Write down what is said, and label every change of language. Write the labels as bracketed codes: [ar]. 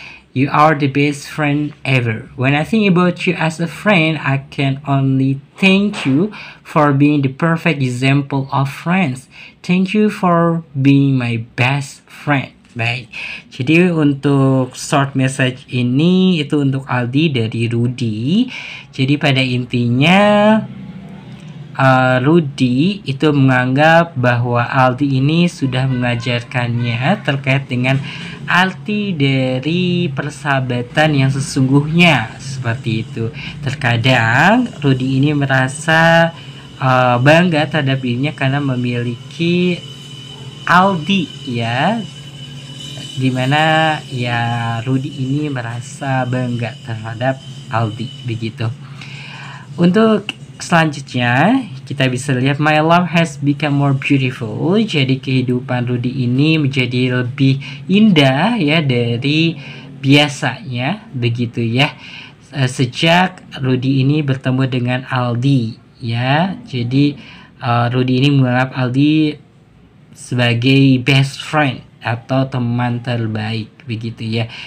[en] You are the best friend ever. When I think about you as a friend, I can only thank you for being the perfect example of friends. Thank you for being my best friend. [id] Baik, jadi untuk short message ini itu untuk Aldi dari Rudy. Jadi pada intinya Rudy itu menganggap bahwa Aldi ini sudah mengajarkannya terkait dengan arti dari persahabatan yang sesungguhnya, seperti itu. Terkadang Rudy ini merasa bangga terhadap dirinya karena memiliki Aldi ya, dimana ya Rudy ini merasa bangga terhadap Aldi begitu. Untuk selanjutnya kita bisa lihat [en] my life has become more beautiful. [id] Jadi kehidupan Rudy ini menjadi lebih indah ya dari biasanya, begitu ya. Sejak Rudy ini bertemu dengan Aldi ya. Jadi Rudy ini menganggap Aldi sebagai best friend atau teman terbaik, begitu ya.